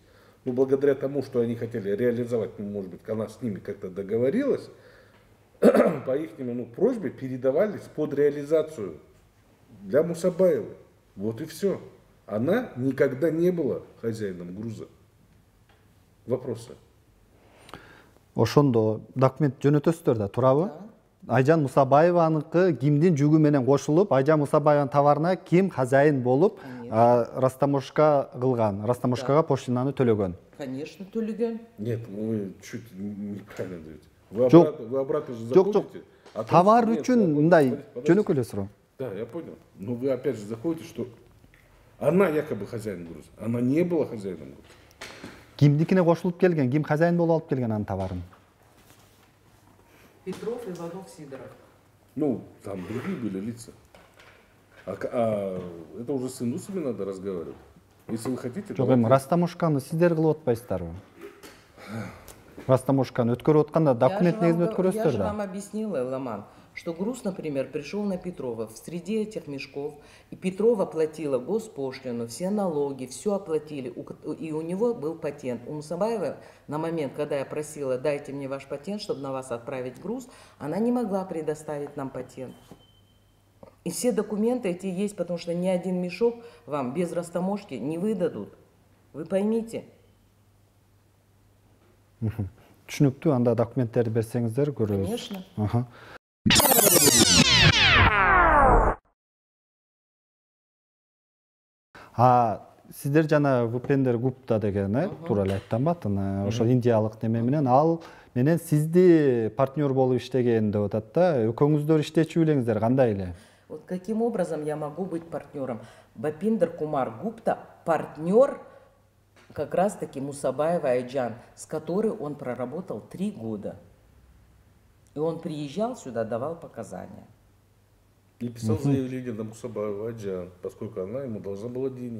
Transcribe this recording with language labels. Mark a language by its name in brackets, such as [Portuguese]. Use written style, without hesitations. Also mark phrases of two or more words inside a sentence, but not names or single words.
[Russian] Но благодаря тому, что они хотели реализовать, ну, может быть, она с ними как-то договорилась, по их просьбе передавались под реализацию для Мусабаевой. Вот и все. Она никогда не была хозяином груза. Вопросы? [Kyrgyz] Ошондо документ жөнөтөсүздөр да, туурабы? Айжан Мусабаеваныкы кимдин жүгү менен кошулуп, Айжан Мусабаеванын товарына ким хозяин болуп, растаможка кылган, растаможкага пошлинаны төлөгөн? Конечно, төлөгөн. [Russian] Нет, вы чуть неправильно даете. [Kyrgyz] Жок. [Russian] Вы обратно же [Kyrgyz] Жок, [Russian] заходите. [Kyrgyz] Товар үчүн мындай жөнөкөй эле суроо. [Russian] Да, я понял. Но вы опять же заходите, что она якобы хозяин груза. Она не была хозяином груза. [Kyrgyz] Кимдикине кошулуп келген, ким хозяин болуп алып келген анын товарын? [Russian] Петров, Иванов, Сидоров. Ну, там другие были лица. Это уже с индусами надо разговаривать. Если вы хотите... [Kyrgyz] Жок, эми растаможканы сиздер кылып атпайсыздарбы? Растаможканы өткөрүп атканда документ негизинде [Russian] Я [Kyrgyz] өткөрөсүздөр же да. [Russian] вам объяснила, Ламан, что груз, например, пришел на Петрова в среди этих мешков, и Петрова платила госпошлину, все налоги, все оплатили, и у него был патент. У Мусабаевой на момент, когда я просила, дайте мне ваш патент, чтобы на вас отправить груз, она не могла предоставить нам патент. И все документы эти есть, потому что ни один мешок вам без растаможки не выдадут. Вы поймите. [Kyrgyz] Түшүнүктүү, анда документтерди берсеңиздер көрөбүз. [Russian] Конечно. [Kyrgyz] Сиздер жана Вупендер Гупта деген, туура эле айттым атын, ошо индиялык неме менен ал менен сизди партнер болуп иштеген деп атат да. Экөөңүздөр иштечү элеңиздер кандай эле? [Russian] Вот каким образом я могу быть партнером? Бапиндер Кумар Гупта партнер как раз-таки Мусабаева Айджан, с которой он проработал 3 года. И он приезжал сюда, давал показания. И писал заявление на Мусабаеву Айджан, поскольку она ему должна была денег.